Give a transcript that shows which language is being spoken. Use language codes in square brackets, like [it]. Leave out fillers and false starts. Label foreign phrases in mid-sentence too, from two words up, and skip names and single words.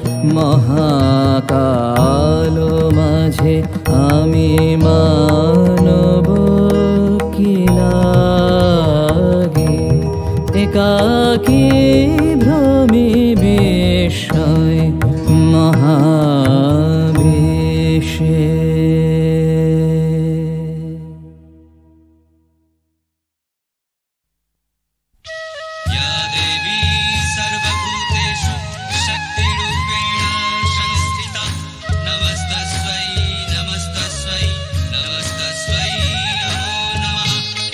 [bn] মহাকাল মাঝে আমি মানব কি লাগি একাকী ভ্রমি বিস্ময়ে মহাবেশে [sa] या देवी सर्वभूतेषु शक्तिरूपेण संस्थिता नमस्तस्यै नमस्तस्यै नमस्तस्यै नमो नमः